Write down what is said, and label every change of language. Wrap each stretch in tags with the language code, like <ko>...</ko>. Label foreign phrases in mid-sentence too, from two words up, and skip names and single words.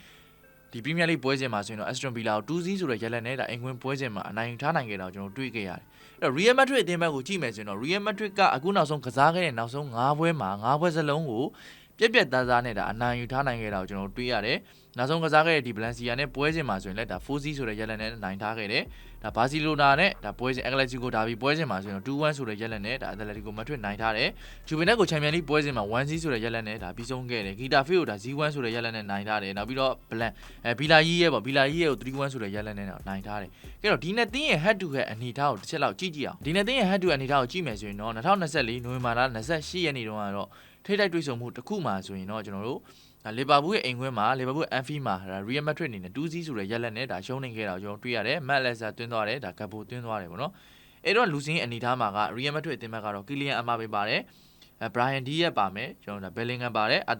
<my>ဒီ Premier League ပွဲစဉ်မှာဆိုရင်တော့ Aston Villa ကို2-0ဆိုတဲ့ရလဒ်နဲ့ဒါအင်ကွင်းပွဲစဉ်မှာအနိုင်ထားနိုင်ခဲ့တာကိုကျွန်တော်တွေ့ခဲ့ရတယ်အဲ့တော့ Real Madrid အသင်းဘက်ကိုကြည့်မယ်ဆိုရင်တော့ Real Madrid ကအခုနောက်ဆုံးကစားခဲ့တဲ့နောက်ဆုံး9ပွဲမှာ9ပွဲစလုံးကိုပြက်ပြက်သားသားနဲ့ဒါအနိုင်ယူထားနိုင်ခဲ့တာကိုကျွန်တော်တွေ့ရတယ်နောက်ဆုံးကစားခဲ့တဲ့ဒီ Valencia နဲ့ပွဲစဉ်မှာဆိုရင်လည်းဒါ 4-0 ဆိုတဲ့ရလဒ်နဲ့နိုင်ထားခဲ့တယ်ဒါ Barcelona နဲ့ဒါပွဲစဉ် Atletico ဒါပြီးပွဲစဉ်မှာဆိုရင်တော့ 2-1 ဆိုတဲ့ ရလဒ်နဲ့ဒါ Atletico Madrid နိုင်ထားတယ် Juventus ကို Champions League ပွဲစဉ်မှာ 1-0 ဆိုတဲ့ရလဒ်နဲ့ဒါပြီးဆုံးခဲ့တယ် Getafe ကိုဒါ 0-1 ဆိုတဲ့ရလဒ်နဲ့နိုင်ထားတယ်နောက်ပြီးတော့ Villarreal ရဲ့ပေါ့ Villarreal ကို 3-1 ဆိုတဲ့ရလဒ်နဲ့နိုင်ထားတယ်ကဲတော့ဒီနှစ်သင်းရဲ့</my> <en>head to head</en> <my>အနေထားကိုတစ်ချက်လောက်ကြည့်ကြည့်အောင်ဒီနှစ်သင်းရဲ့</my> <en>head to head</en> <my>အနေ ထားကိုကြည့်မယ်ဆိုရင်တော့2024နိုဝင်ဘာလ28ရက်နေ့တုန်းကတော့ထိတိုက်တွေ့ဆုံမှုတစ်ခုမှာဆိုရင်တော့ကျွန်တော်တို့လီဗာပူးရဲ့အိမ်ခွင်းမှာလီဗာပူးအန်ဖီမှာရီယယ်မက်ဒရစ်အနေနဲ့2-0ဆိုတဲ့ရလဒ်နဲ့ဒါရှုံးနေခဲ့တာကျွန်တော်တွေ့ရတယ်မက်လက်ဆာတွ င်းသွားတယ်ဒါဂပ်ဘိုတွင်းသွားတယ်ပေါ့နော်အဲ့တော့လူစင်းအနေထားမှာကရီယယ်မက်ဒရစ်အသင်းဘက်ကတော့ကီလီယန်အမာဘေပါတယ်ဘရိုင်ယန်ဒီယက်ပါမယ်ကျွန်တော်တို့ဘယ်လင်ဂန်ပါတယ်အာတာ</my>